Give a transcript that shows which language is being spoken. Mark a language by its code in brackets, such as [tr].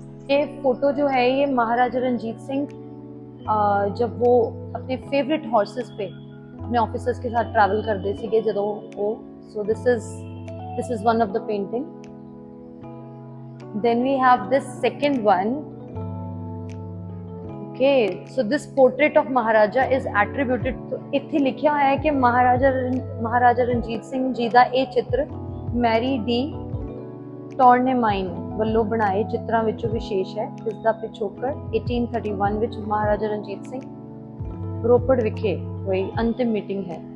[hi] ये फोटो जो है ये महाराजा रंजीत सिंह जब वो अपने फेवरेट हॉर्सेस पे अपने ऑफिसर्स के साथ ट्रैवल करते थे ਜਦੋਂ वो, [en] so this is one of the painting. Then we have this second one. Okay, so this portrait of Maharaja is attributed to, [pa] ਇੱਥੇ ਲਿਖਿਆ ਹੋਇਆ ਹੈ ਕਿ ਮਹਾਰਾਜਾ ਰਣਜੀਤ ਸਿੰਘ ਜੀ ਦਾ ਇਹ ਚਿੱਤਰ ਮੈਰੀ ਡੀ ਟੌਰਨੇਮਾਈਨ ਵੱਲੋਂ ਬਣਾਏ ਚਿੱਤਰਾਂ ਵਿੱਚੋਂ ਵਿਸ਼ੇਸ਼ ਹੈ। ਇਸ ਦਾ ਪਿਛੋਕੜ 1831 ਵਿੱਚ ਮਹਾਰਾਜਾ ਰਣਜੀਤ ਸਿੰਘ ਰੋਪੜ ਵਿਖੇ ਹੋਈ ਅੰਤਿਮ ਮੀਟਿੰਗ ਹੈ।